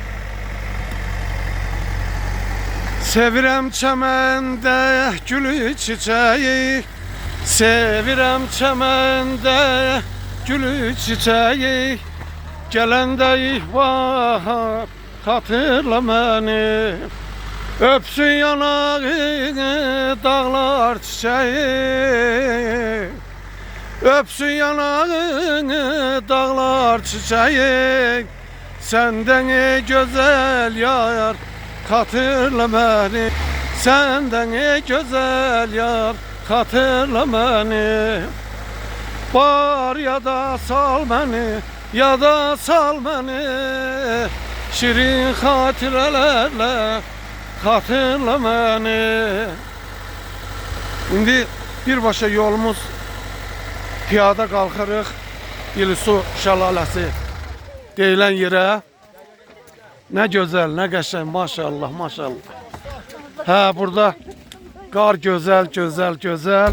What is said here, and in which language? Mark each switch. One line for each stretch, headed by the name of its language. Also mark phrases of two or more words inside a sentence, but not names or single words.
Azerbaijani: Sevirəm çəməndə gülü çiçəyi, sevirəm çəməndə gülü çiçəyi, gələndə ihvar xatırla məni, öpsün yanağı dağlar çiçəyi,
Turkish: öpsün yanağını dağlar çiçeği, senden ey güzel yar hatırla beni, senden ey güzel yar hatırla beni. Var ya da sal beni, ya da sal beni, şirin hatirelerle hatırla beni.
Azerbaijani: Şimdi birbaşa yolumuz piyada qalxırıq İlisu şəlaləsi deyilən yerə. Nə gözəl, nə qəşəng, maşallah, maşallah. Hə, burada qar gözəl, gözəl, gözəl.